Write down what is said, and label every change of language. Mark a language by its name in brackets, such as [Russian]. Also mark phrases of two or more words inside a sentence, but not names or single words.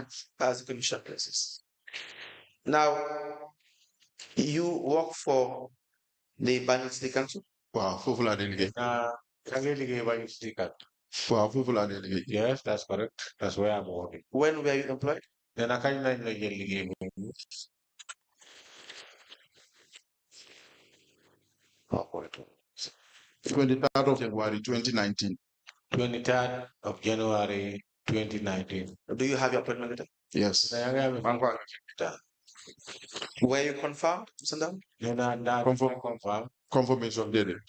[English] As the commission places. Now, you work for the Banjul City Council? [Wolof] Wow, foofu laa dee liggéey. Yaa ngi liggéey ba ñu si kat. Wow, foofu laa dee liggéey. [English] Yes, that's correct. That's where I'm working. When were you employed? [Wolof] Nena kañ lañ la jël liggéey bi. [English] 23rd of January 2019. 23rd of January 2019. Do you have your appointment letter? Yes. [Wolof] Yaa ngi amee Maa ngi ko [English] Were you confirmed, Mr. Ndao? [Wolof] Nena daa confirm. confirmation déedéet.